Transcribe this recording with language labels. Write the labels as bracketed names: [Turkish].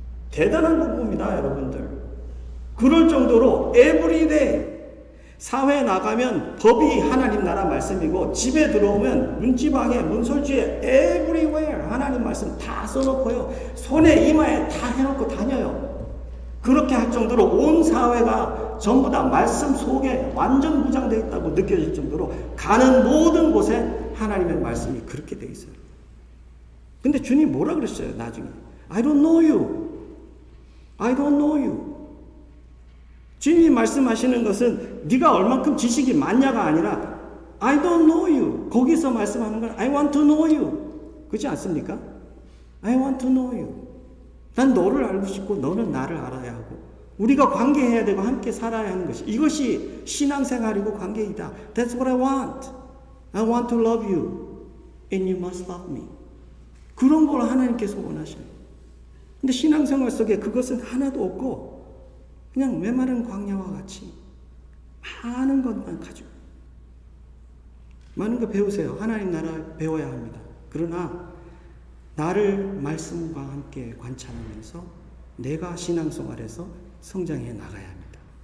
[Korean] 대단한 공부입니다, 여러분들. 그럴 정도로 에브리데이 사회에 나가면 법이 하나님 나라 말씀이고 집에 들어오면 문지방에 문설주에 everywhere 하나님 말씀 다 써놓고요 손에 이마에 다 해놓고 다녀요. 그렇게 할 정도로 온 사회가 전부 다 말씀 속에 완전 무장되어 있다고 느껴질 정도로 가는 모든 곳에 하나님의 말씀이 그렇게 되어 있어요. 근데 주님 뭐라 그랬어요? [English] 나중에 I don't know you. I don't know you. [Korean] 주님이 말씀하시는 것은 네가 얼만큼 지식이 많냐가 아니라 [English] I don't know you. [Korean] 거기서 말씀하는 건 [English] I want to know you. [Korean] 그렇지 않습니까? [English] I want to know you. [Korean] 난 너를 알고 싶고 너는 나를 알아야 하고 우리가 관계해야 되고 함께 살아야 하는 것이 이것이 신앙생활이고 관계이다. [English] That's what I want. I want to love you and you must love me. [Korean] 그런 걸 하나님께서 원하셔요. 근데 신앙생활 속에 그것은 하나도 없고 그냥 메마른 광야와 같이 많은 것만 가지고 많은 거 배우세요. 하나님 나라 배워야 합니다. 그러나 나를 말씀과 함께 관찰하면서 내가 신앙생활에서 성장해 나가야 합니다.